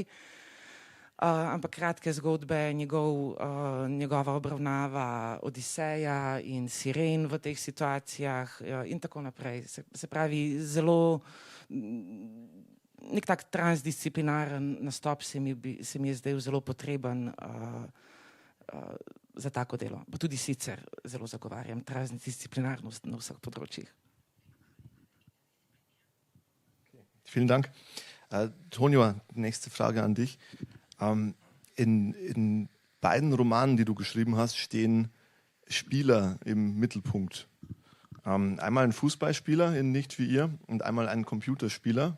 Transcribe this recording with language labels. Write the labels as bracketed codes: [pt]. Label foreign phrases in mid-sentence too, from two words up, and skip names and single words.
[sl] Ampak kratke zgodbe, njegova obravnava Odiseja in Siren v teh situacijah in tako naprej. Se pravi, zelo nek tak transdisciplinaren nastop se mi je zdaj zelo potreben za tako delo. Pa tudi sicer zelo zagovarjam transdisciplinarnost na vseh področjih. [de] Vielen Dank. Tonio, nächste Frage an dich. In beiden Romanen, die du geschrieben hast, stehen Spieler im Mittelpunkt. Einmal ein Fußballspieler in Nicht wie ihr und einmal ein Computerspieler.